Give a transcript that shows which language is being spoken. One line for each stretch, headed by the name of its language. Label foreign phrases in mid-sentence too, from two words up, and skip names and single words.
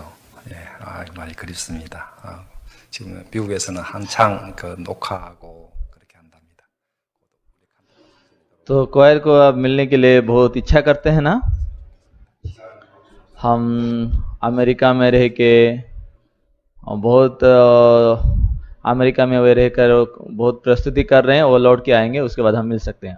Korean: 예, 많이 그립습니다. 지금 미국에서는 한창 녹화하고 그렇게 한답니다.
Hindi: तो क्वायर को अब मिलने के लिए बहुत इच्छा करते हैं ना। हम अमेरिका में रह के बहुत अमेरिका में वे रहकर बहुत प्रस्तुति कर रहे हैं, वो लौट के आएंगे, उसके बाद हम मिल सकते हैं।